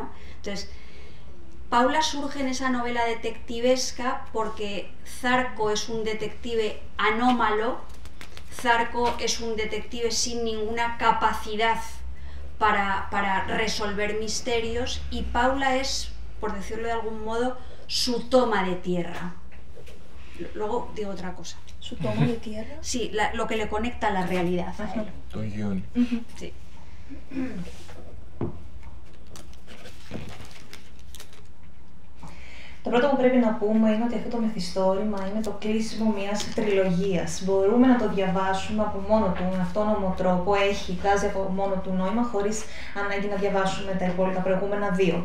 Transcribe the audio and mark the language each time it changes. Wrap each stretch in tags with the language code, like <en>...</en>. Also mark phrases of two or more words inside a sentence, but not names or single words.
<es>Entonces, Paula surge en esa novela detectivesca porque Zarco es un detective anómalo, Zarco es un detective sin ninguna capacidad para resolver misterios, y Paula es, por decirlo de algún modo, su toma de tierra. Luego digo otra cosa. ¿Su toma de tierra? Sí, lo que le conecta a la realidad. Sí.</es> <el>Το πρώτο που πρέπει να πούμε είναι ότι αυτό το μυθιστόρημα είναι το κλείσιμο μιας τριλογίας. Μπορούμε να το διαβάσουμε από μόνο του, με αυτόνομο τρόπο, βγάζει από μόνο του νόημα, χωρίς ανάγκη να διαβάσουμε τα υπόλοιπα προηγούμενα δύο.</el>